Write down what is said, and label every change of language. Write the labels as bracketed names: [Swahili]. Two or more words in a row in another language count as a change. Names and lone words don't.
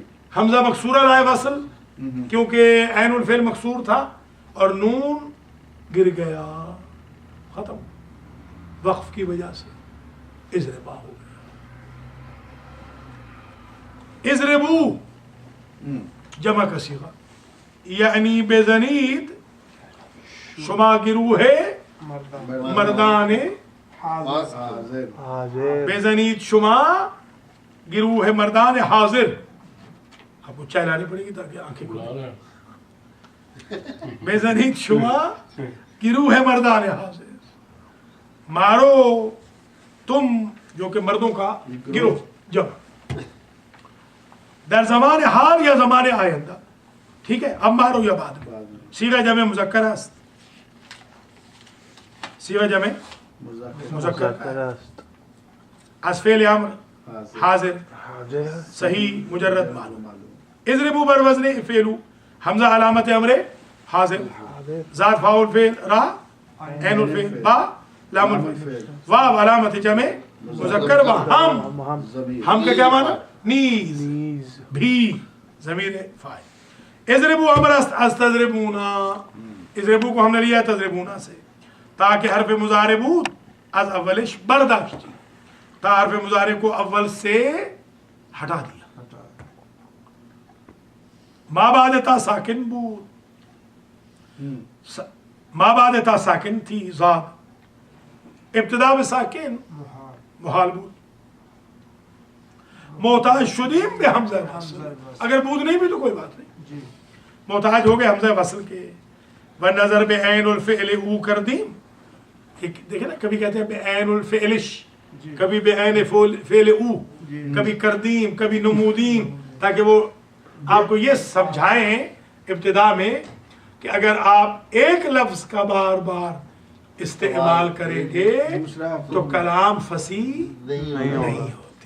[Urdu] حمزہ مکسورہ لائے وصل کیونکہ عین الفعل مکسور تھا اور نون گر گیا، ختم، وقف کی وجہ سے اضربا ہو گیا. اضربو جمع کا صیغہ، [Persian] یعنی بزنید شما گروہ مردان حاضر حاضر بزنید شما گروہ مردان حاضر. [Urdu] آپ کو چائے لانی پڑے گی تاکہ آنکھیں کھلیں. [Persian] بزنید شما گروہ مردان حاضر، [Urdu] مارو تم جو کہ مردوں کا گروہ جمع، [Persian] در زمان حال یا زمان آئندہ. [Urdu] ٹھیک ہے، اب مارو یا بعد میں. [Persian] صیغہ جمع مذکر است، صیغہ جمع مذکر است از فعل امر حاضر حاضر صحیح مجرد معلوم. اضربو بر وزن فعلو، حمزہ علامت امر حاضر، حاضر ذات فاعل فعل را عین الفعل با لام الفعل، واو علامت جمع مذکر با ہم، [Urdu] ہم کا کیا معنی؟ [Persian] نیز، نیز بھی، ضمیر فاعل. اضربو امر است از تضربونا، [Urdu] اضربو کو ہم نے لیا تضربونا سے تاکہ [Persian] حرف مضارع بود از اولش برداشتی، [Urdu] تا حرف مضارع کو اول سے ہٹا دیا. ما بعد تا ساکن بود، ما بعد تا ساکن تھی زاد، ابتدا میں [Persian] ساکن محال بود. محتاج شدیم بے حمزہ وصل، [Urdu] اگر بود نہیں بھی تو کوئی بات نہیں، محتاج ہو گئے حمزہ وصل کے. [Persian] ونظر بے عین الفعل او کر دیم، [Urdu] دیکھیں نا کبھی کہتے ہیں [Persian] بے عین الفعلش، [Urdu] کبھی [Persian] بے عین فعل او، [Urdu] کبھی کردیم کبھی نمودیم، تاکہ وہ آپ کو یہ سمجھائیں ابتدا میں کہ اگر آپ ایک لفظ کا بار بار استعمال کریں گے تو کلام فصیح نہیں ہوتی.